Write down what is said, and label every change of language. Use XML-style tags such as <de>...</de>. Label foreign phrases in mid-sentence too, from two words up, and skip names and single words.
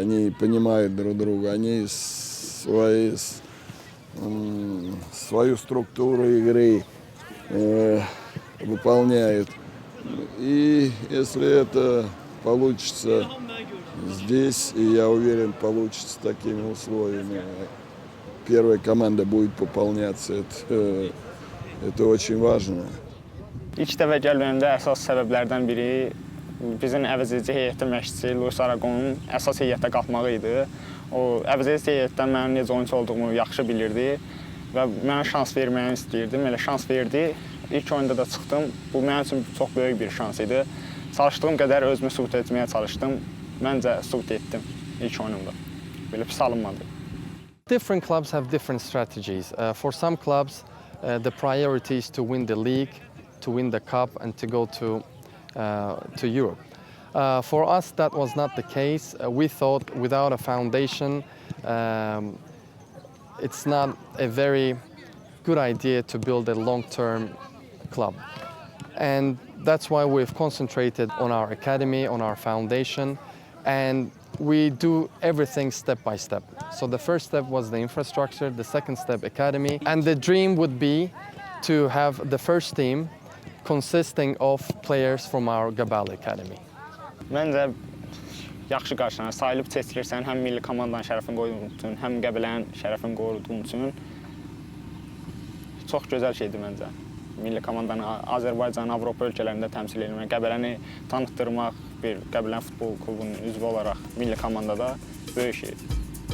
<ru>Они понимают друг друга, они свою структуру игры выполняют. И если это получится здесь, и я уверен, получится такими условиями, первая команда будет пополняться. Это очень важно.</ru> <az>İlk dəfə gəlməyimdə əsas səbəblərdən biri bizim əvəzedici heyətdə məşqçi Luis Aragon'un əsas heyətdə qalxmağı idi. O əvəzedici heyətdən mənim necə oyunçu olduğumu yaxşı bilirdi və mənə şans verməyini istəyirdim. Elə şans verdi. İlk oyunda da çıxdım. Bu mənim üçün çox böyük bir şans idi. Çalışdığım qədər özümü sübut etməyə çalışdım. Məncə sübut etdim ilk oyunumda. Belə pis alınmadı.</az> <en>Different clubs have different strategies. For some clubs, the priority is to win the league, to win the cup, and to go to Europe. For us, that was not the case. We thought without a foundation, it's not a very good idea to build a long-term club. And that's why we've concentrated on our academy, on our foundation, and we do everything step by step. So the first step was the infrastructure, the second step academy, and the dream would be to have the first team consisting of players from our Gabala Academy.</en> <az>Məncə yaxşı qarşılanır. Sayılıb seçilirsən, həm milli komandanın şərəfini qoruduğun üçün, həm Qəbələnin şərəfini qoruduğun üçün çox gözəl şeydir məncə. Milli komandanı Azərbaycan, Avropa ölkələrində təmsil etmək, Qəbələni tanıtdırmaq, bir Qəbələnin futbol klubunun üzvü olaraq milli komandada böyük şeydir.</az>